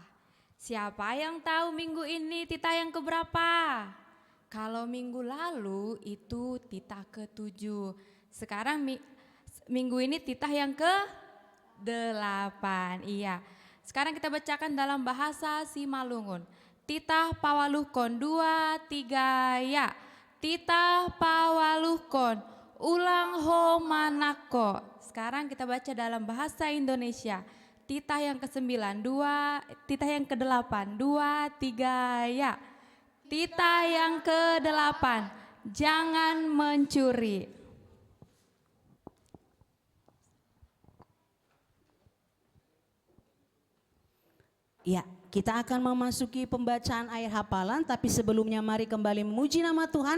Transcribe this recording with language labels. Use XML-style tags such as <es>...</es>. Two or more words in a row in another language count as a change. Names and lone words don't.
<id>Siapa yang tahu minggu ini titah yang keberapa? Kalau minggu lalu itu titah ke-7. Sekarang minggu ini titah yang ke-8. Iya. Sekarang kita bacakan dalam bahasa Simalungun.</id> <bts>Titah Pawaluhkon 2, 3 ya. Titah Pawaluhkon ulang ho manako.</bts> <id>Sekarang kita baca dalam bahasa Indonesia. Titah yang ke-9, 2, titah yang ke-8, 2, 3 ya. Titah yang ke-8, jangan mencuri. Ya, kita akan memasuki pembacaan ayat hafalan, tapi sebelumnya mari kembali memuji nama Tuhan.</id>